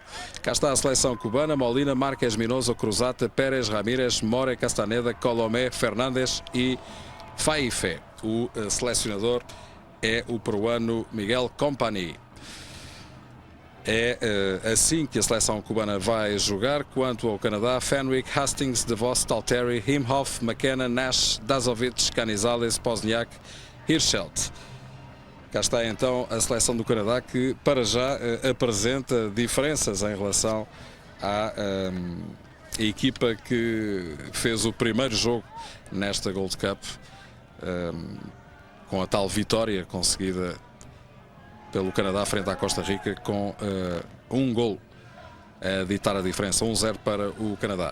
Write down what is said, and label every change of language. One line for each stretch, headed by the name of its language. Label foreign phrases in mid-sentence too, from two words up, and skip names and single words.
Portuguese: Cá está a seleção cubana: Molina, Márquez, Minoso, Cruzata, Pérez, Ramírez, More, Castaneda, Colomé, Fernandes e Faife. O selecionador é o peruano Miguel Company. É assim que a seleção cubana vai jogar. Quanto ao Canadá, Fenwick, Hastings, DeVos, Talteri, Imhoff, McKenna, Nash, Dazovic, Canizales, Pozniak, Hirschelt. Cá está então a seleção do Canadá, que para já apresenta diferenças em relação à equipa que fez o primeiro jogo nesta Gold Cup, com a tal vitória conseguida pelo Canadá frente à Costa Rica, com um gol a ditar a diferença, 1-0 para o Canadá.